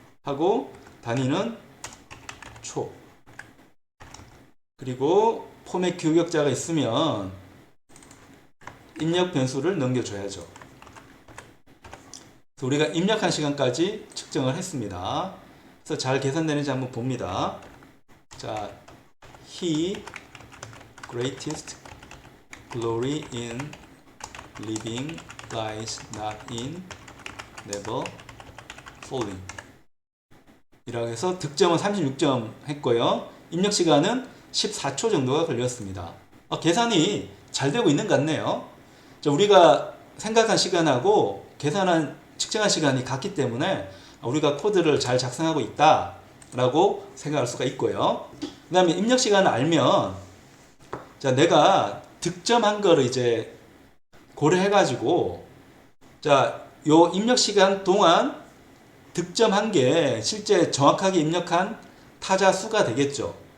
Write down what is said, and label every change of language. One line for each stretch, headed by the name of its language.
Korean: 하고 단위는 초. 그리고 포맷 규격자가 있으면 입력 변수를 넘겨줘야죠. 그래서 우리가 입력한 시간까지 측정을 했습니다. 그래서 잘 계산되는지 한번 봅니다.
English: 자, he greatest glory in living lies not in never falling
Korean: 이라고 해서 득점은 36점 했고요. 입력 시간은 14초 정도가 걸렸습니다. 계산이 잘 되고 있는 것 같네요. 자, 우리가 생각한 시간하고 계산한 측정한 시간이 같기 때문에 우리가 코드를 잘 작성하고 있다라고 생각할 수가 있고요. 그 다음에 입력 시간을 알면, 자, 내가 득점한 거를 이제 고려해가지고, 자, 요 입력 시간 동안 득점한 게 실제 정확하게 입력한 타자 수가 되겠죠.